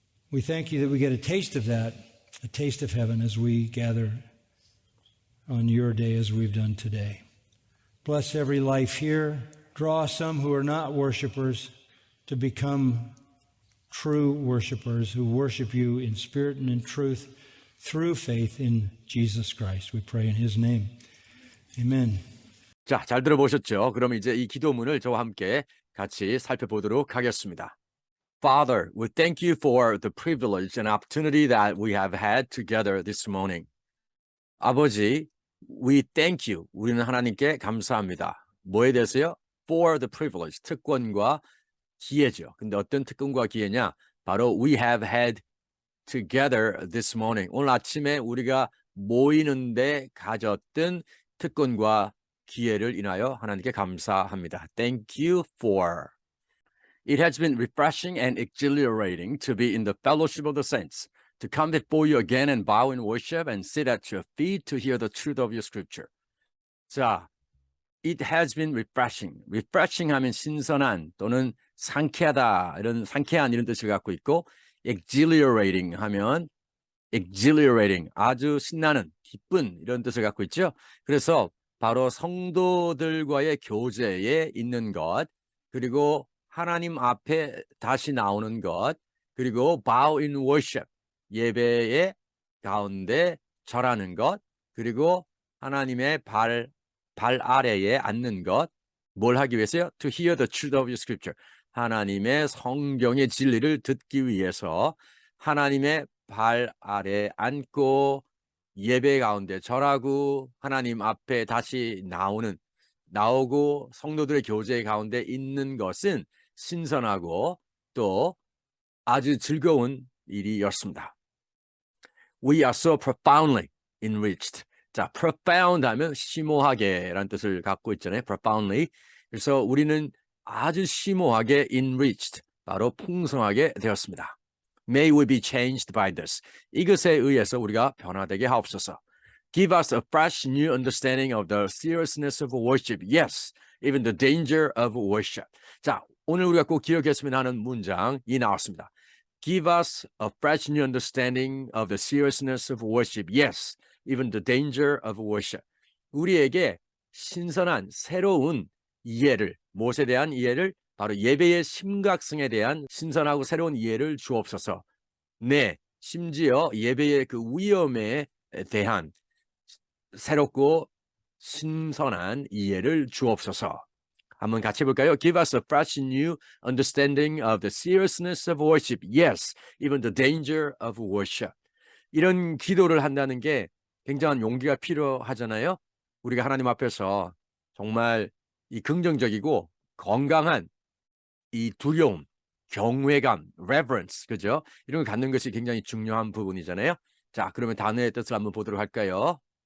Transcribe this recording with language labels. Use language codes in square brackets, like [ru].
[en] We thank you that we get a taste of that, a taste of heaven, as we gather on your day as we've done today. Bless every life here. Draw some who are not worshipers to become true worshipers who worship you in spirit and in truth through faith in Jesus Christ. We pray in his name. Amen. [ko] 자, 잘 들어보셨죠? 그럼 이제 이 기도문을 저와 함께 같이 살펴보도록 하겠습니다. [en] Father, we thank you for the privilege and opportunity that we have had together this morning. [ko] 아버지, [en] we thank you. [ko] 우리는 하나님께 감사합니다. 뭐에 대해서요? For the privilege, 특권과 기회죠. 근데 어떤 특권과 기회냐? 바로 [en] we have had together this morning. [ko] 오늘 아침에 우리가 모이는데 가졌던 특권과 기회를 인하여 하나님께 감사합니다. [en] Thank you for. It has been refreshing and exhilarating to be in the fellowship of the saints, to come before you again and bow in worship and sit at your feet to hear the truth of your scripture. 자, it has been refreshing. [ko] refreshing 하면 신선한 또는 상쾌하다, 이런 상쾌한 이런 뜻을 갖고 있고, exhilarating 하면 exhilarating, 아주 신나는, 기쁜 이런 뜻을 갖고 있죠. 그래서 바로 성도들과의 교제에 있는 것, 그리고 하나님 앞에 다시 나오는 것, 그리고 [en] bow in worship, [ko] 예배의 가운데 절하는 것, 그리고 하나님의 발 아래에 앉는 것, 뭘 하기 위해서요? [en] To hear the truth of your scripture. [ko] 하나님의 성경의 진리를 듣기 위해서 하나님의 발 아래 앉고 예배 가운데 절하고 하나님 앞에 다시 나오고 성도들의 교제 가운데 있는 것은 신선하고 또 아주 즐거운 일이었습니다. [en] We are so profoundly enriched. [ko] 자, profound 하면 심오하게라는 뜻을 갖고 있잖아요. [en] profoundly. [ko] 그래서 우리는 아주 심오하게 enriched, 바로 풍성하게 되었습니다. [en] May we be changed by this. [ko] 이것에 의해서 우리가 변화되게 하옵소서. [en] Give us a fresh new understanding of the seriousness of worship. Yes, even the danger of worship. [ko] 자, 오늘 우리가 꼭 기억했으면 하는 문장이 나왔습니다. [en] Give us a fresh new understanding of the seriousness of worship. Yes, even the danger of worship. [ko] 우리에게 신선한 새로운 이해를, 무엇에 대한 이해를? 바로 예배의 심각성에 대한 신선하고 새로운 이해를 주옵소서. 네, 심지어 예배의 그 위험에 대한 새롭고 신선한 이해를 주옵소서. 한번 같이 해볼까요? [en] Give us a fresh new understanding of the seriousness of worship. Yes, even the danger of worship. [ko] 이런 기도를 한다는 게 굉장한 용기가 필요하잖아요. 우리가 하나님 앞에서 정말 이 긍정적이고 건강한 이 두려움, 경외감, reverence, 그죠? 이런 걸 갖는 것이 굉장히 중요한 부분이잖아요. 자, 그러면 단어의 뜻을 한번 보도록 할까요?